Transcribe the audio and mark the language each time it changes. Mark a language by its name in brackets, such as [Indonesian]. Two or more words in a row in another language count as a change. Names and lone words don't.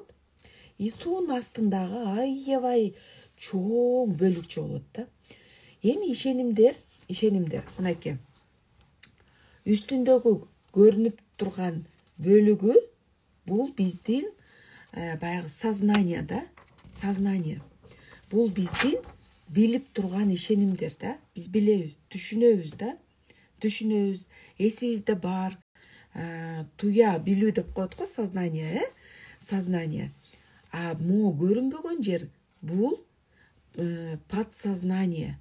[Kyrgyz] Суунун астындагы аябай чоң бөлүкчө болот да. Эми ишенимдер мынакей. Үстүндөгү көрүнүп турган бөлүгү бул биздин баягы сознание да. Сознание. Бул биздин билип турган ишенимдер да. Биз билебиз, түшүнөбүз да. Түшүнөбүз, эсибизде бар. Туя билүү деп коет го сознание, Сознание. Мо көрүнбөгөн жер бул подсознание.